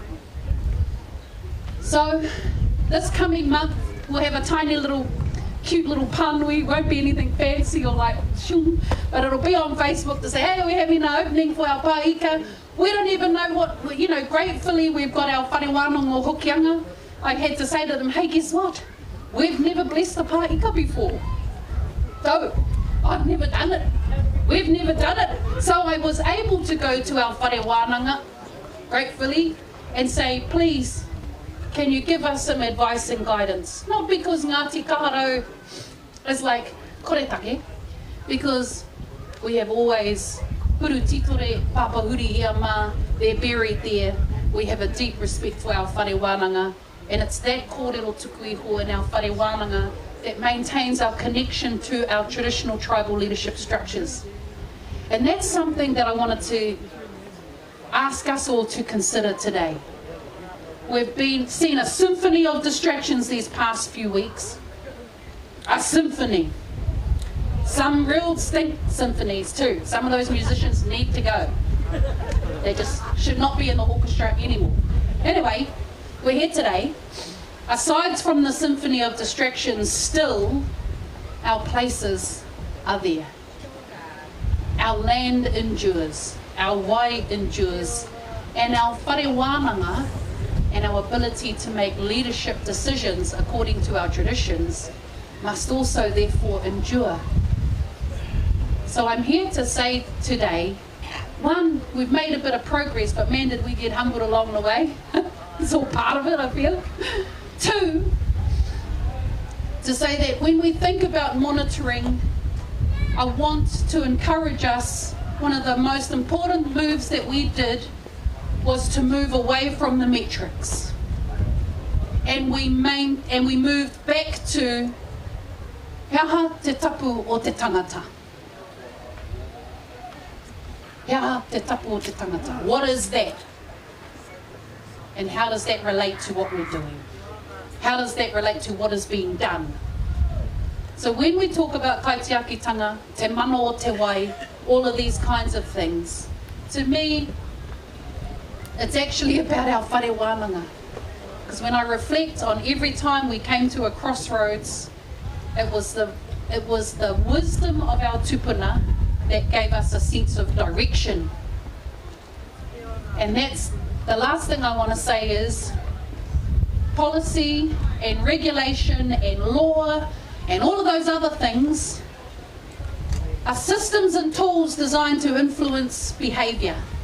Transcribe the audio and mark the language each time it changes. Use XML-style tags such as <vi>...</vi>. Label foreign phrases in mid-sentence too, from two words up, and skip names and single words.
<en>So this coming month we'll have a tiny little cute little pānui, won't be anything fancy or like shung, but it'll be on Facebook to say, hey, we're having an opening for our pāika. We don't even know what, gratefully we've got our</en> <mi>whare wānanga Hokianga.</mi> <en>I had to say to them, hey, guess what? We've never blessed a pāika before. So, I've never done it. We've never done it. So I was able to go to our</en> <mi>whare wānanga,</mi> <en>gratefully, and say, please, can you give us some advice and guidance? Not because Ngāti Kaharo is like koretake, because we have always huru titore, papahuri iama, they're buried there. We have a deep respect for our</en> <mi>whare wānanga.</mi> <en>And it's that</en> <mi>kōrero tuku iho</mi> <en>in our</en> <mi>whare wānanga</mi> <en>that maintains our connection to our traditional tribal leadership structures. And that's something that I wanted to ask us all to consider today. We've seen a symphony of distractions these past few weeks. A symphony. Some real stink symphonies too. Some of those musicians need to go. They just should not be in the orchestra anymore. Anyway, we're here today. Aside from the symphony of distractions, still our places are there. Our land endures, our wai endures, and our</en> <mi>whare wānanga</mi> <en>and our ability to make leadership decisions according to our traditions must also therefore endure. So I'm here to say today, one, we've made a bit of progress, but man, did we get humbled along the way. It's all part of it, I feel. Two, to say that when we think about monitoring, I want to encourage us, one of the most important moves that we did was to move away from the metrics. And we moved back to</en> <mi>Heaha te tapu o te tangata. Heaha te tapu o te tangata.</mi> <en>What is that? And how does that relate to what we're doing? How does that relate to what is being done? So when we talk about kaitiakitanga,</en> <mi>te mano o te wai,</mi> <en>all of these kinds of things, to me, it's actually about our</en> <mi>whare wānanga.</mi> <en>Because when I reflect on every time we came to a crossroads, it was the wisdom of our tupuna that gave us a sense of direction. And that's the last thing I want to say is policy and regulation and law and all of those other things are systems and tools designed to influence behaviour.</en>